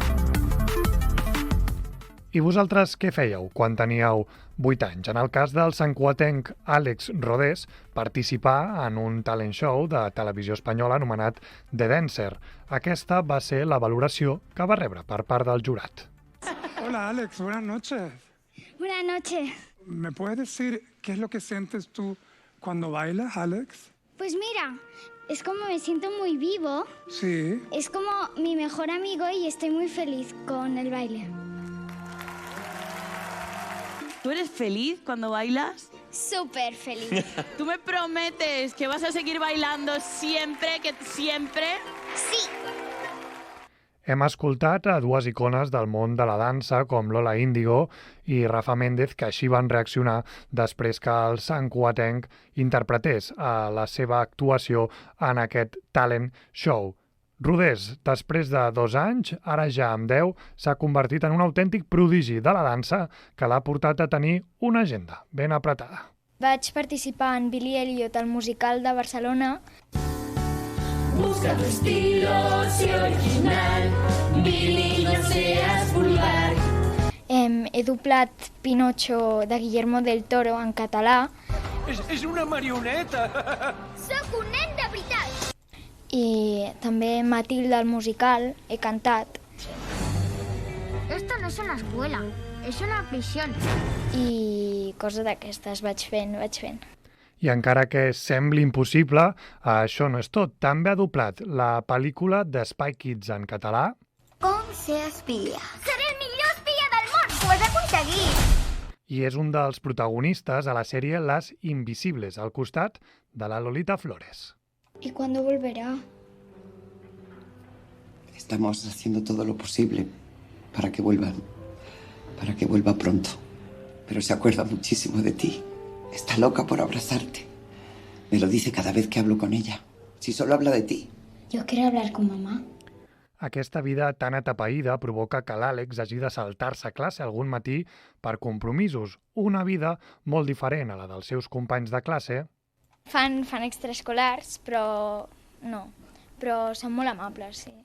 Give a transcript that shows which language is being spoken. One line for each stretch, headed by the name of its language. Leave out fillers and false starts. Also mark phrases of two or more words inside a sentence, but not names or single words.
Catalan: I vosaltres què fèieu quan teníeu 8 anys? En el cas del santcugatenc Àlex Rodés, participar en un talent show de televisió espanyola anomenat The Dancer. Aquesta va ser la valoració que va rebre per part del jurat.
Spanish: Hola Alex, buenas noches. Buenas noches. ¿Me puedes decir qué es lo que sientes tú cuando bailas, Alex? Pues mira, es como me siento muy vivo. Sí. Es como mi mejor amigo y estoy muy feliz con el baile. ¿Tú eres feliz cuando bailas? Súper feliz. ¿Tú me prometes que vas a seguir bailando siempre, Sí.
Catalan: Hem escoltat a dues icones del món de la dansa com Lola Índigo i Rafa Méndez, que així van reaccionar després que el santcugatenc interpretés la seva actuació en aquest talent show. Rodés, després de 2 anys, ara ja amb 10, s'ha convertit en un autèntic prodigi de la dansa que l'ha portat a tenir una agenda ben apretada. Vaig participar en Billy Elliot, al musical de Barcelona.
Spanish: Busca tu estilo, sé original, Billy, no seas vulgar.
Catalan: He doblat Pinocho de Guillermo del Toro en català. És una marioneta! Soc un nen de veritat. I també Matilda, el musical, he cantat.
Spanish: Esto no es una escuela, es una prisión.
Catalan: I coses d'aquestes vaig fent. I encara que sembli impossible, això no és tot. També ha doblat la pel·lícula de Spy Kids en català. Com ser espia? Seré el millor espia del món! Ho has aconseguit! I és un dels protagonistes a la sèrie Las Invisibles, al costat de la Lolita Flores.
Spanish: ¿Y cuándo volverá? Estamos haciendo todo lo posible para que vuelva pronto. Pero se acuerda muchísimo de ti. Está loca por abrazarte. Me lo dice cada vez que hablo con ella. Si solo habla de ti. Yo quiero hablar con mamá.
Catalan: Aquesta vida tan atapeïda provoca que l'Àlex hagi de saltar-se a classe algun matí per compromisos. Una vida molt diferent a la dels seus companys de classe. Fan extraescolars, però no. Però són molt amables, sí.